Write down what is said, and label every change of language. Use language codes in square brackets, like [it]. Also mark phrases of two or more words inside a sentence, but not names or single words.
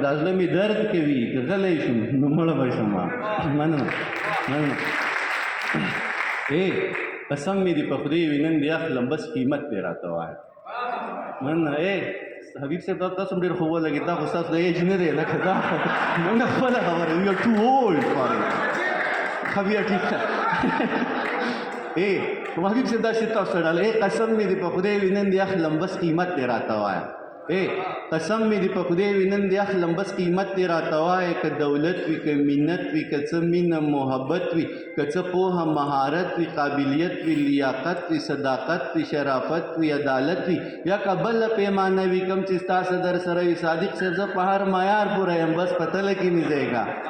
[ps] دا زړه مې درد کوي، که غلی شم نو مړ به شمه. مننه، مننه. ای قسم مې دې په خدای وي، نن دې اخلم، بس قیمت دې راته وایه. مننه. ای حبیب صاحب، دا تاسو هم ډېر ښه ولګېد، دا خو ستاسو د ایج نه دی، لکه دا خو موږ خپله خبره، [en] we are too old for it. [ps] ښه، بیا ټیک ده. ای حبیب صاحب، دا شی تاسو ته ډالۍ. ای قسم مې دې په خدای وي، نن دې اخلم، بس قیمت دې راته وایه. ای قسم مې دې په خدای وي، نن دې اخلم، بس قیمت دې راته وایه. که دولت وي، که منت وي، که څه مینه محبت وي، که څه پوهه، مهارت وي، قابلیت وي، لیاقت وي، صداقت وي، شرافت وي، عدالت وي، یا که بله پیمانه وي، کوم چې ستاسو در سره وي، صادق صاحب، زه په هر معیار پوره یم، بس په تله کې مې ځای کا.